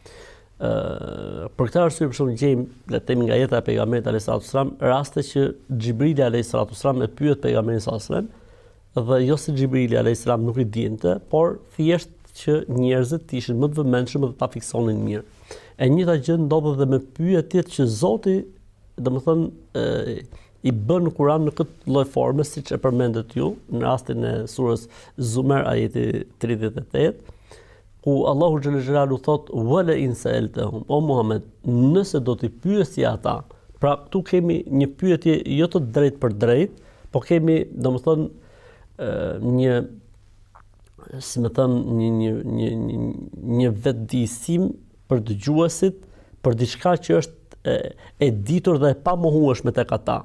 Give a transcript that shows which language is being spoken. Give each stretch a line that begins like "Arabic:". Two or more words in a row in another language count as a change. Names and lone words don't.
Albanian: Për këtë arsye për shembull gjejmë, le të themi nga jeta e pejgamberit
Arabic: عليه السلام,
Albanian: raste që Xhibrili
Arabic: عليه السلام
Albanian: e pyet pejgamberin
Arabic: صلى الله عليه وسلم,
Albanian: dhe jo se Xhibrili
Arabic: عليه السلام
Albanian: nuk i dinte, por thjesht që njerëzit ishin më të vëmendshëm dhe ta fiksonin mirë. E njëjta gjë ndodh edhe me pyetjet që Zoti, domethënë, i bën në Kur'an në këtë lloj forme, siç e përmendet ju në rastin e surës Zumar ajeti 38.
Arabic: Ku Allahu جل جلاله thot ولئن سألتهم,
Albanian: o Muhammed, nëse do t'i pyesje ata. Pra këtu kemi një pyetje jo të drejtë për drejtë, po kemi domethënë një vetëdijësim për dëgjuesit për diçka që është e ditur dhe e pamohueshme tek ata.